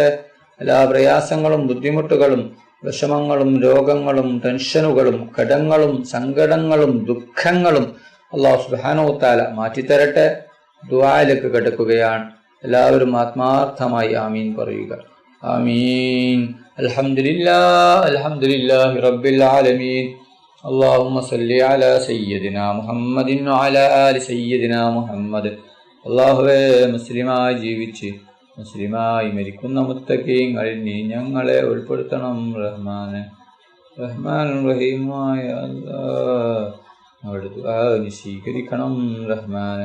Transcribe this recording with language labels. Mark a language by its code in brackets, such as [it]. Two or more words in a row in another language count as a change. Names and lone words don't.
[ml] എല്ലാ പ്രയാസങ്ങളും ബുദ്ധിമുട്ടുകളും വിഷമങ്ങളും രോഗങ്ങളും ടെൻഷനുകളും കടങ്ങളും സങ്കടങ്ങളും ദുഃഖങ്ങളും [ar] الله سبحانه وتعالى [ml] മാറ്റിത്തരട്ടെ. ദുആയിലേക്ക് കിടക്കുകയാണ്. എല്ലാവരും ആത്മാർത്ഥമായി ആമീൻ പറയുക. ആമീൻ. [ar] الحمد لله الحمد لله رب العالمين. اللهم صل على سيدنا محمد وعلى آل سيدنا മുഹമ്മദ്. [ml] അല്ലാഹുവേ, മുസ്ലിമായി ജീവിച്ച് മുസ്ലിമായി മരിക്കുന്ന മുത്തഖീങ്ങളിൽ നീ ഞങ്ങളെ ഉൾപ്പെടുത്തണം റഹ്മാനെ. റഹ്മാനും റഹീമായ അല്ലാഹ് ഞങ്ങളുടെ ദുആ നീ സ്വീകരിക്കണം റഹ്മാനെ.